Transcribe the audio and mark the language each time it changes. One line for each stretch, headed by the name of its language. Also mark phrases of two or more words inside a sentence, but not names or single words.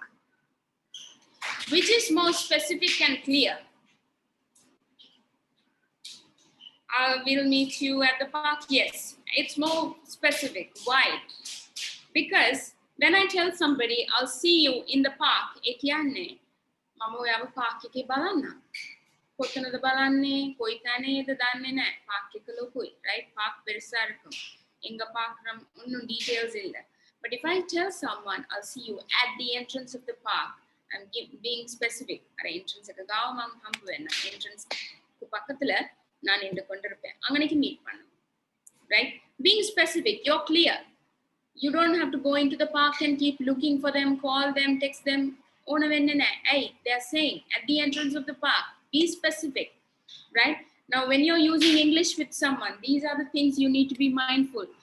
English: Which is more specific and clear? I will meet you at the park. Yes, it's more specific. Why? Because when I tell somebody, I'll see you in the park,
Sinhala: ඒ කියන්නේ, මම ඔයාව පාර්ක් එකේ බලන්න. කොතනද බලන්නේ? කොයි තැනේද දන්නේ නැහැ. Park එක ලොකුයි,
Tamil: right? Park பெருசா இருக்கும். எங்க பார்க்கறோம் ஒன்னும் details இல்ல.
English: But if I tell someone, I'll see you at the entrance of the park, I'm being specific.
Sinhala: Ara entrance එක ගාව මම හම්බ වෙන්න.
Tamil: Entrance க்கு பக்கத்துல நான் நின்று கொண்டிருப்பேன். அங்கனைக்கு மீட் பண்ணும்.
English: Right? Being specific, you're clear. You don't have to go into the park and keep looking for them, call them, text them. Hey, they're saying at the entrance of the park. Be specific, right? Now, when you're using English with someone, these are the things you need to be mindful.